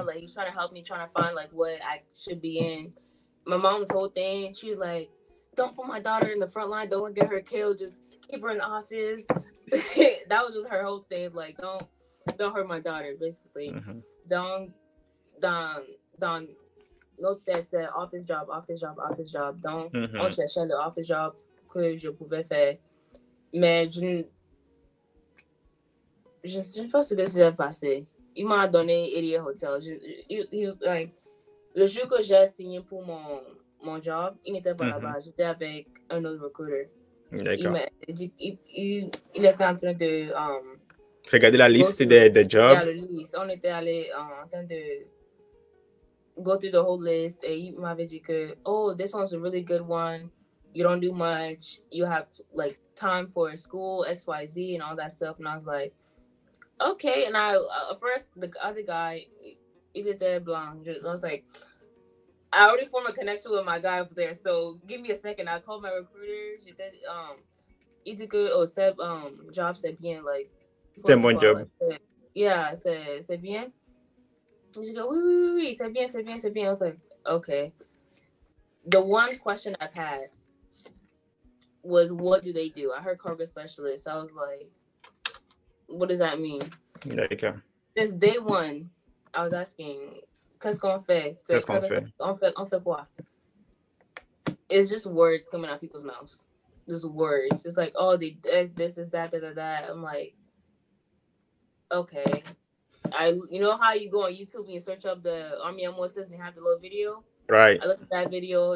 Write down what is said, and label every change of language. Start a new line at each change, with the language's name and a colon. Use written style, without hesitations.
English: Like, he's trying to help me, trying to find, like, what I should be in. My mom's whole thing, she was like, don't put my daughter in the front line. Don't get her killed. Just keep her in the office. That was just her whole thing. Like, don't hurt my daughter, basically. Don't look at the office job. Don't
French: chercher le office job que je pouvais faire. Mais je ne sais pas ce que s'est passé. Il m'a donné Idiot Hotel.
English: He was like,
French: le jour que j'ai signé pour mon job, il n'était pas là-bas. J'étais avec un autre recruiter. D'accord. Il était en train de regarder la liste des jobs. On était allé en train de
English: go through the whole list,
French: et il m'avait dit que,
English: oh, this one's a really good one. You don't do much. You have like time for school, XYZ, and all that stuff. And I was like, okay. And I first the other guy, he did that blonde. I was like, I already formed a connection with my guy over there. So give me a second. I called my recruiter.
French: Il dit que cette job c'est bien, like. C'est mon job. Yeah, c'est bien.
English: She go,
French: oui, c'est bien.
English: I was like, okay. The one question I've had was, what do they do? I heard cargo specialist. I was like, what does that mean? Okay. Since day one, I was asking,
French: qu'est-ce qu'on fait? On fait quoi?
English: It's just words coming out of people's mouths. Just words. It's like, oh, they this is that. I'm like, okay. You know how you go on YouTube and you search up the Army MOSs and they have the little video? Right. I looked at that video.